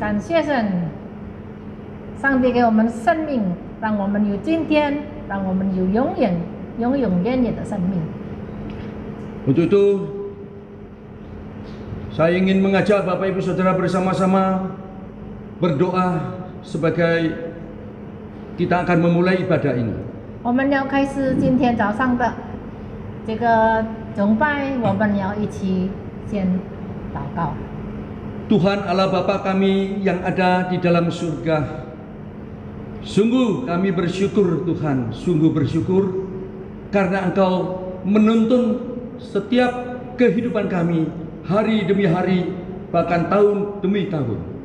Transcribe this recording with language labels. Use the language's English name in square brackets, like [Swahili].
[Chinese] 感谢神，上帝给我们生命，让我们有今天，让我们有永远的生命。 [Indonesian] Untuk itu, saya ingin mengajak Bapak Ibu Saudara bersama-sama berdoa sebagai kita akan memulai ibadah ini. [Chinese] 我们要开始今天早上的这个崇拜，我们要一起先祷告。 [Indonesian] Tuhan Allah Bapa kami yang ada di dalam surga, sungguh kami bersyukur Tuhan, sungguh bersyukur karena Engkau menuntun setiap kehidupan kami hari demi hari, bahkan tahun demi tahun.